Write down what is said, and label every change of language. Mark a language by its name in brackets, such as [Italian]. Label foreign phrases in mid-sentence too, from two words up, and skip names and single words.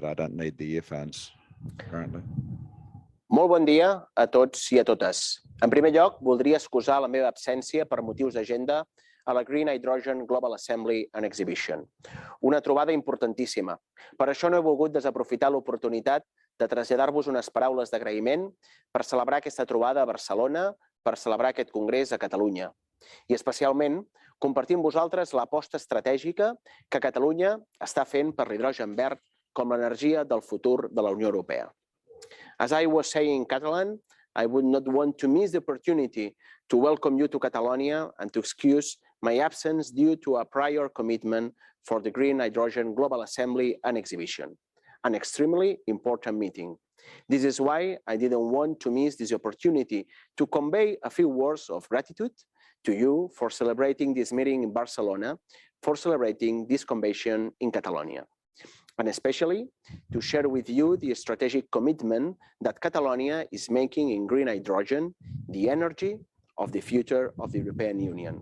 [English] I don't need the earphones currently. [Catalan] Molt bon dia a tots i a totes. En primer lloc, voldria excusar la meva absència per motius d'agenda a la Green Hydrogen Global Assembly and Exhibition, una trobada importantíssima. Per això no he volgut desaprofitar l'oportunitat de traslladar-vos unes paraules d'agraïment per celebrar aquesta trobada a Barcelona, per celebrar aquest congrés a Catalunya. I especialment compartir amb vosaltres l'aposta estratègica que Catalunya està fent per l'hidrogen verd com l'energia del futur de la Unió Europea. [English] As I was saying in Catalan, I would not want to miss the opportunity to welcome you to Catalonia and to excuse my absence due to a prior commitment for the Green Hydrogen Global Assembly and Exhibition, an extremely important meeting. This is why I didn't want to miss this opportunity to convey a few words of gratitude to you for celebrating this meeting in Barcelona, for celebrating this convention in Catalonia, and especially to share with you the strategic commitment that Catalonia is making in green hydrogen, the energy of the future of the European Union.